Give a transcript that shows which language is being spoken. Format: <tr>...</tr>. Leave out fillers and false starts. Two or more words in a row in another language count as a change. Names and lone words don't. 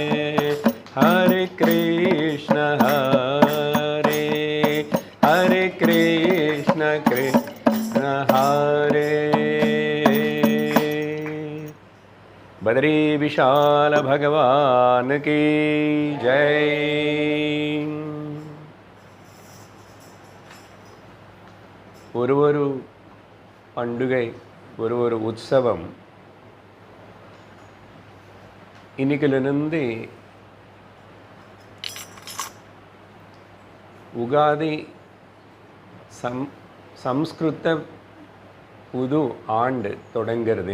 <sa>हरे कृष्ण हरे कृष्ण कृष्ण हरे।</sa> <hi>बद्री विशाल भगवान की जय।</hi> <ta>ஒரு பண்டிகை ஒரு உற்சவம் இன்னைக்கிலிருந்து உகாதி சம்ஸ்கிருத புது ஆண்டு தொடங்கிறது.</ta>